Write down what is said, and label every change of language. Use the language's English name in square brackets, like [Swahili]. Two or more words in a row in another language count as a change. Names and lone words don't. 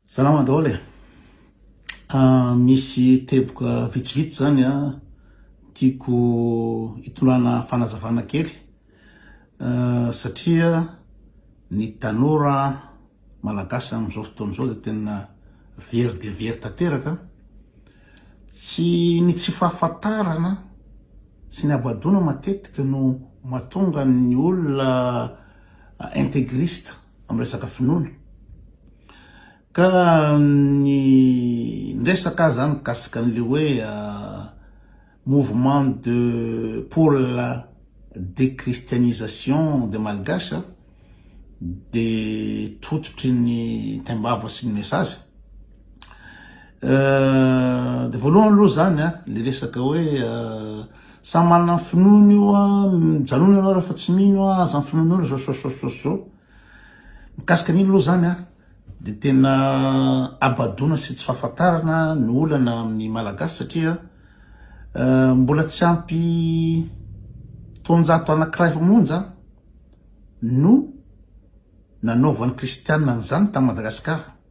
[Malagasy] Salama daholo misy teboka vitsivitsy zany tiako hitolana fanazavana kely satria ny tanora malagasy am'izao fotoan'izao dia tena very de very tanteraka tsy fahafantarana sy ny abadona matetika no mahatonga ny olona intégriste amin'ny resaka finoana ka ny resaka zany mikasika an'le hoe [French] mouvement pour la déchristianisation de malgache [Malagasy] de tototry ny tembava sy ny message de voalohany aloha zany le resaka hoe samy manana finoana io mijanona ianao rehefa tsy mino aza amin'ny finoana io zao mikasika an'iny aloha zany de tena abadona sy tsy fahafantarana ny olana amin'ny malagasy satria mbola tsy ampy tonjato anankiray monja no nanaovan'ny kristianina zany tamin'ny Madagasikara